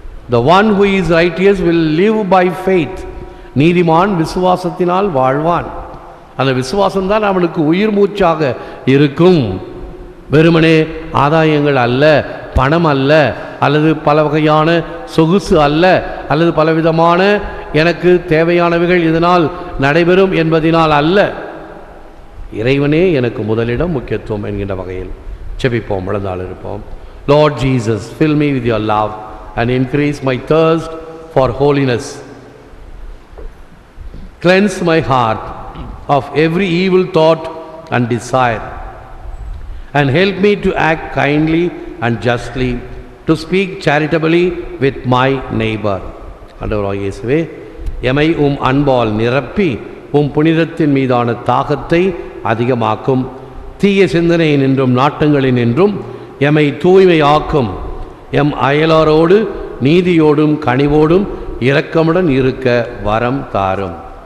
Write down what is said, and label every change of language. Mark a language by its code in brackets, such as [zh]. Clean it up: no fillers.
[en] The one who is righteous will live by faith. [ta] நீதிமான் விசுவாசத்தினால் வாழ்வான். அந்த விசுவாசம்தான் அவனுக்கு உயிர் மூச்சாக இருக்கும். வெறுமனே ஆதாயங்கள் அல்ல, பணம் அல்ல, அல்லது பல வகையான சொகுசு அல்ல, அல்லது பலவிதமான எனக்கு தேவையானவைகள் இதனால் நடைபெறும் என்பதினால் அல்ல. இறைவனே எனக்கு முதலிடம், முக்கியத்துவம் என்கின்ற வகையில் செபிப்போம், விழுந்தால் இருப்போம். [en] Lord Jesus, fill me with your love and increase my thirst for holiness. Cleanse my heart of every evil thought and desire, and help me to act kindly and justly, to speak charitably with my neighbor. [ta] ஆண்டவராகிய இயேசுவே, எமை அன்பால் நிரப்பி புனிதத்தின் மீதான தாகத்தை அதிகமாக்கும். தீய சிந்தனையினின்றும் நாட்டங்களினின்றும் எமை தூய்மையாக்கும். M அயலாரோடு நீதியோடும் கனிவோடும் இரக்கமுடன் இருக்க வரம் தாரும்.